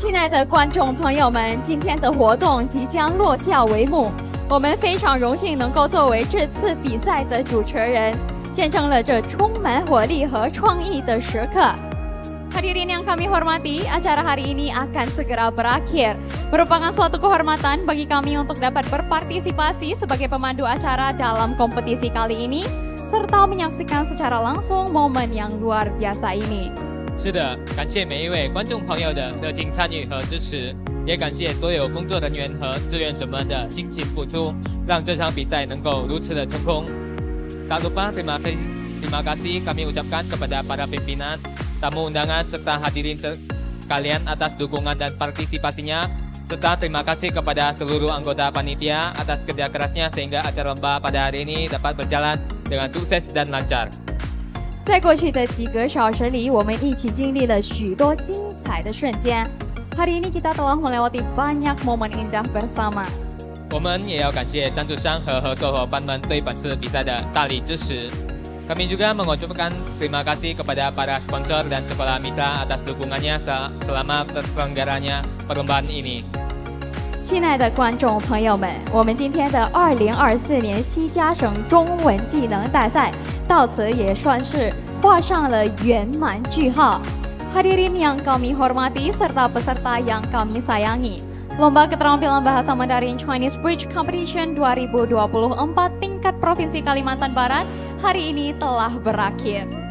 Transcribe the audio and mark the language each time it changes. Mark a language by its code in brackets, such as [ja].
[zh] 的观众朋友们，今天的活动即将落下帷幕。我们非常荣幸能够作为这次比赛的主持人，见证了这充满活力和创意的时刻。 [id] Hadirin yang kami hormati, acara hari ini akan segera berakhir. Merupakan suatu kehormatan bagi kami untuk dapat berpartisipasi sebagai pemandu acara dalam kompetisi kali ini, serta menyaksikan secara langsung momen yang luar biasa ini. [zh] 是的，感谢每一位观众朋友的热情参与和支持，也感谢所有工作人员和志愿者们的辛勤付出，让这场比赛能够如此的成功。 [id] Tak lupa terima kasih kami ucapkan kepada para pimpinan, tamu undangan serta hadirin sekalian atas dukungan dan partisipasinya, serta terima kasih kepada seluruh anggota panitia atas kerja kerasnya sehingga acara lomba pada hari ini dapat berjalan dengan sukses dan lancar. [zh] 在过去的几个小时里，我们一起经历了许多精彩的瞬间。 [id] Hari ini kita telah melewati banyak momen indah bersama. [zh] 我们也要感谢赞助商和合作伙伴们对本次比赛的大力支持。 [id] Kami juga mengucapkan terima kasih kepada para sponsor dan sekolah mitra atas dukungannya selama terselenggaranya perlombaan ini. [zh] 亲爱的观众朋友们，我们今天的2024年西加省中文技能大赛到此也算是画上了圆满句号。 [id] Hadirin yang kami hormati serta peserta yang kami sayangi, Lomba Keterampilan Bahasa Mandarin Chinese Bridge Competition 2024 tingkat Provinsi Kalimantan Barat hari ini telah berakhir.